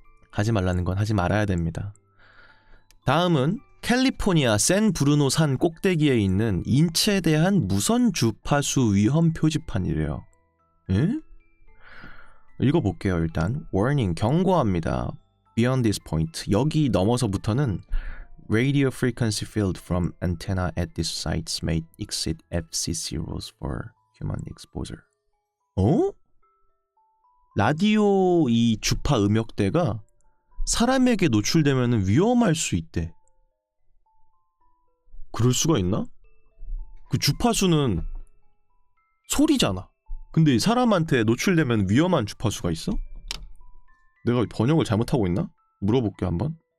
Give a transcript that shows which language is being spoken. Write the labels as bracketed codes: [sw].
[ko] 하지 말라는 건 하지 말아야 됩니다. 다음은 캘리포니아 샌 브루노 산 꼭대기에 있는 인체에 대한 무선 주파수 위험 표지판이래요. 에? 읽어볼게요. 일단 [en] warning, [ko] 경고합니다. [en] Beyond this point, [ko] 여기 넘어서부터는 [en] radio frequency field from antenna at these sites may exceed FCC rules for human exposure. [ko] 라디오 이 주파 음역대가 사람에게 노출되면 위험할 수 있대. 그럴 수가 있나? 그 주파수는 소리잖아. 근데 사람한테 노출되면 위험한 주파수가 있어? 내가 번역을 잘못하고 있나? 물어볼게 한번.